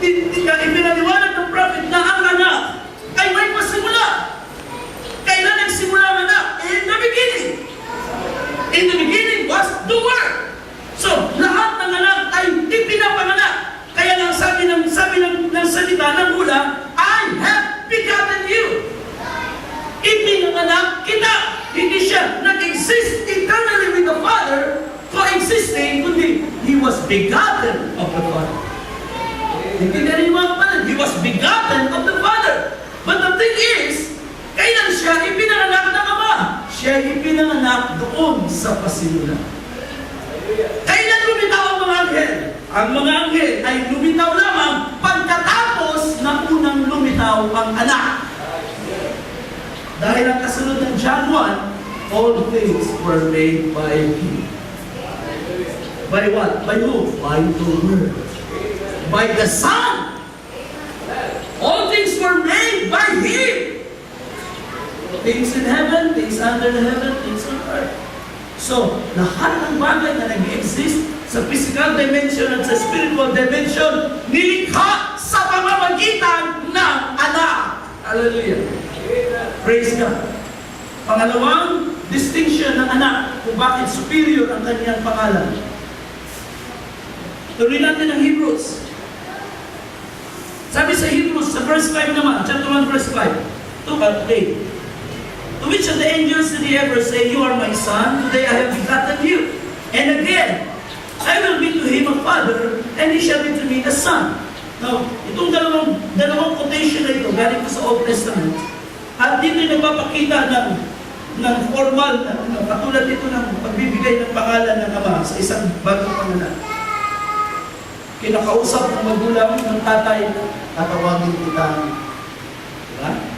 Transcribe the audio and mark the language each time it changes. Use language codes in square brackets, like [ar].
[tl] Ipinaliwanag ng prophet na ang Anak ay may pasimula. Kailan nagsimula ang Anak? [en] In the beginning. In the beginning was the Word. [tl] So, lahat ng anak ay ipinapanganak. Kaya lang sabi ng salita ng hula, [en] I have begotten you. [tl] Ipinanganak kita. Hindi siya nag-exist [en] eternally with the Father, coexisting, [tl] kundi [en] He was begotten of the Father. [tl] Hindi na rin mga kapatid, [en] He was begotten of the Father. But the thing is, [tl] kailan siya ipinanganak ng Ama? Siya ipinanganak doon sa pasimula. Kailan lumitaw ang mga anghel? Ang mga anghel ay lumitaw lamang pagkatapos na unang lumitaw ang Anak. Dahil ang kasunod ng John 1, [en] all things were made by Him. By what? By who? By the Word. By the Son. All things were made by Him. Things in heaven, things under the heaven, things on earth. [tl] So, lahat ng bagay na nag-exist sa physical dimension at sa spiritual dimension, nilikha sa pamamagitan ng Anak. Hallelujah. Praise God. Pangalawang distinction ng Anak kung bakit superior ang kanyang pangalan. Tuloy natin ang Hebrews. Sabi sa Hebrews, sa verse 5 naman, chapter 1, verse 5, 2 at 8. [en] To which of the angels did He ever say, You are my Son, today I have begotten you? And again, I will be to him a father, and he shall be to me a son. [tl] Now, itong dalawang quotation na ito, galing ko sa Old Testament, at dito nagpapakita ng formal, katulad ito ng pagbibigay ng pangalan ng Ama sa isang bagong pangalan. Kinakausap ng magulang ng tatay, tatawagin kita, diba?